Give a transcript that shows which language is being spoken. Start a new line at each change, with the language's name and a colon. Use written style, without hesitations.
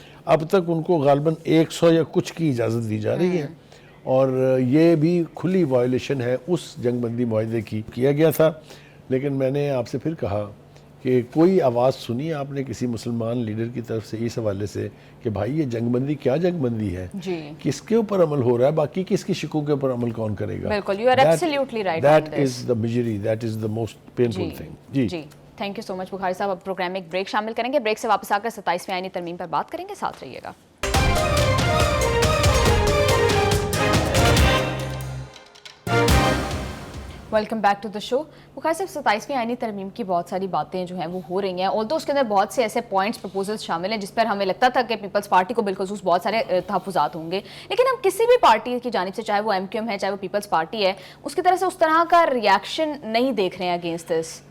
Urdu: اب تک ان کو غالباً 100 یا کچھ کی اجازت دی جا رہی ہے اور یہ بھی کھلی وائلیشن ہے اس جنگ بندی معاہدے کی کیا گیا تھا. لیکن میں نے آپ سے پھر کہا کہ کوئی آواز سنی آپ نے کسی مسلمان لیڈر کی طرف سے اس حوالے سے کہ بھائی یہ جنگ بندی کیا جنگ بندی ہے، کس کے اوپر عمل ہو رہا ہے، باقی کس کی شکوں کے اوپر عمل کون کرے گا؟ بالکل،
English: you are absolutely right on this. That is the misery, that is the most painful thing.
Urdu: جی
English: thank you so much
Urdu: بخاری صاحب. اب پروگرام میں ایک بریک شامل کریں گے، بریک سے واپس آ کر 27ویں آئینی ترمیم پر بات کریں گے. ساتھ رہیے گا.
English: Welcome back to the show.
Urdu: بخار صاحب 27ویں آئینی ترمیم کی بہت ساری باتیں جو ہیں وہ ہو رہی ہیں، آلدو اس کے اندر بہت سے ایسے پوائنٹس پروپوزلز شامل ہیں جس پر ہمیں لگتا تھا کہ پیپلز پارٹی کو بالخصوص بہت سارے تحفظات ہوں گے، لیکن ہم کسی بھی پارٹی کی جانب سے، چاہے وہ ایم کیو ایم ہے چاہے وہ پیپلز پارٹی ہے، اس کی طرف سے اس طرح کا ریاکشن نہیں دیکھ رہے ہیں
English: Against this.